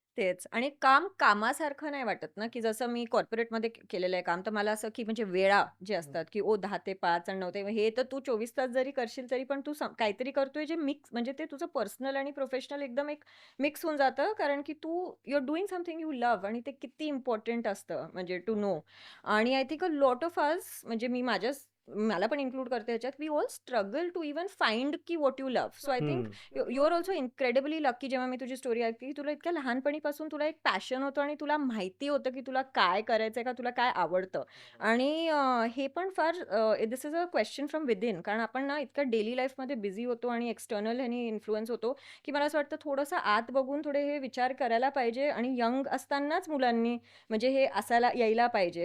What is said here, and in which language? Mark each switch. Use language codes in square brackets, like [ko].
[mr] तेच आणि काम कामासारखं नाही वाटत ना, की जसं मी कॉर्पोरेटमध्ये केलेलं आहे काम, तर मला असं की म्हणजे वेळा जे असतात, की 10 ते 5 आणि 9 ते हे तर तू 24 तास जरी करशील तरी पण तू काहीतरी करतोय जे मिक्स म्हणजे ते तुझं पर्सनल आणि प्रोफेशनल एकदम एक मिक्स होऊन जातं. कारण की [en] you are doing something you love [mr] आणि ते किती इम्पोर्टंट असतं म्हणजे टू नो. [en] आणि I think a lot of us [mr] म्हणजे मला पण इन्क्लूड करते ह्याच्यात, [en] We all struggle to even find की what you love. So I think you are also incredibly lucky. [mr] जेव्हा मी तुझी स्टोरी ऐकली, की तुला इतक्या लहानपणीपासून तुला एक पॅशन होतं आणि तुला माहिती होतं की तुला काय करायचंय, का तुला काय आवडतं. आणि हे पण far [en] This is a question from within. [mr] कारण आपण ना इतकं डेली लाईफमध्ये बिझी होतो आणि एक्सटर्नल ह्यानी इन्फ्लुएन्स होतो, की मला असं वाटतं थोडंसं आत बघून थोडे हे विचार करायला पाहिजे आणि यंग असतानाच मुलांनी म्हणजे हे असायला यायला पाहिजे.